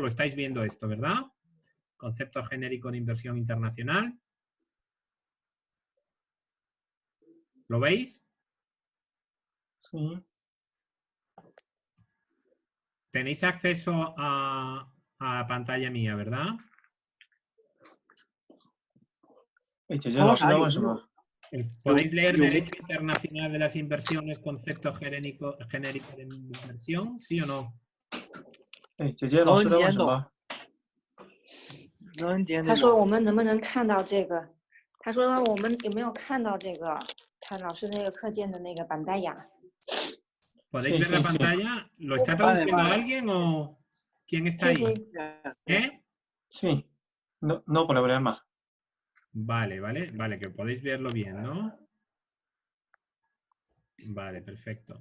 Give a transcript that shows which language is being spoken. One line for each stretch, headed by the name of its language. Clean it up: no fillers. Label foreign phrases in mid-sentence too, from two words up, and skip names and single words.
Spanish: Lo estáis viendo esto, ¿verdad? Concepto genérico de inversión internacional. ¿Lo veis? Sí. Tenéis acceso a la pantalla mía, ¿verdad?
Chinese: 哎，姐姐，老师在问什么？
Spanish: ¿Podéis leer derecho internacional de las inversiones, concepto genérico de inversión? ¿Sí o no?
Chinese: 哎，姐姐，老师在问什么？他说我们能不能看到这个？他说我们有没有看到这个？他老师那个课件的那个 pantalla。
Spanish: ¿Podéis ver la pantalla? ¿Lo está traduciendo alguien o quién está ahí? ¿Eh? Sí. No, no problema. Vale, vale, vale, que podéis verlo bien, ¿no? Vale, perfecto.